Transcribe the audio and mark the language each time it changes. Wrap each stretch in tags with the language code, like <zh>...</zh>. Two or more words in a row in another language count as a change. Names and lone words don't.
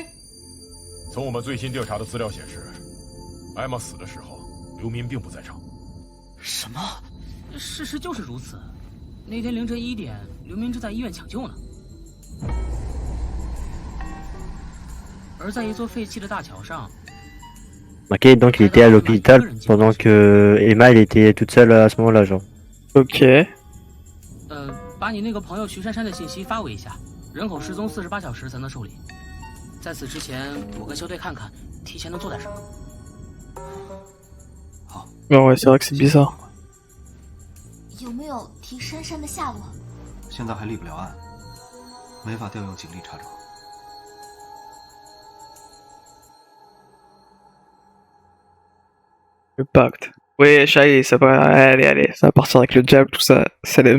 <zh>从我们最新调查的资料显示，艾玛死的时候，刘民并不在场。什么？事实就是如此。那天凌晨1点，刘明正在医院抢救呢。而在一座废弃的大桥上。</zh> <fr>Ok, donc il était à l'hôpital pendant que Emma elle était toute seule à ce moment-là, genre. Ok.</fr> <zh>把你那个朋友徐珊珊的信息发我一下，人口失踪48小时才能受理。在此之前，我跟肖队看看，提前能做点什么。好。</zh> <fr>Non, ouais, c'est vrai que c'est bizarre.</fr> <zh>有没有提珊珊的下落？现在还立不了案，没法调用警力查找。</zh> <fr>Le pacte. Ouais, allez, ça va, allez, ça va partir avec le diable, tout ça, salam.</fr>